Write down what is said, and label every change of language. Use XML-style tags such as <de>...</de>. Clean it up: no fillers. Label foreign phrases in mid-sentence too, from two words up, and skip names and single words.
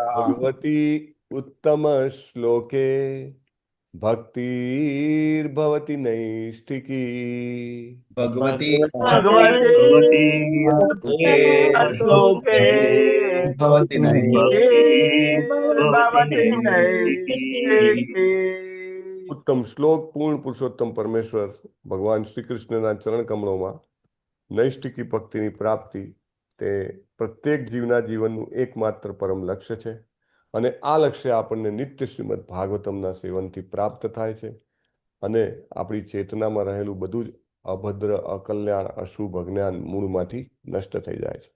<sa>भगवती उत्तम श्लोके भक्तिर्भवति नैष्ठिकी। भगवती भगवते भगवती लोके श्लोके भवति नैष्ठिकी। भवति भक्तिर्भवति नैष्ठिकी। नैष्ठिकी।</sa> <gu>उत्तम श्लोक पूर्ण पुरुषोत्तम परमेश्वर भगवान શ્રી કૃષ્ણના ચરણ કમળોમાં નૈષ્ઠિકી ભક્તિની પ્રાપ્તિ તે પ્રત્યેક જીવના જીવનનું એકમાત્ર પરમ લક્ષ્ય છે અને આ લક્ષ્ય આપણને નિત્ય શ્રીમદ ભાગવતમના સેવનથી પ્રાપ્ત થાય છે અને આપણી ચેતનામાં રહેલું બધું જ અભદ્ર, અકલ્યાણ, અશુભ, અજ્ઞાન મૂળમાંથી નષ્ટ થઈ જાય છે.</gu>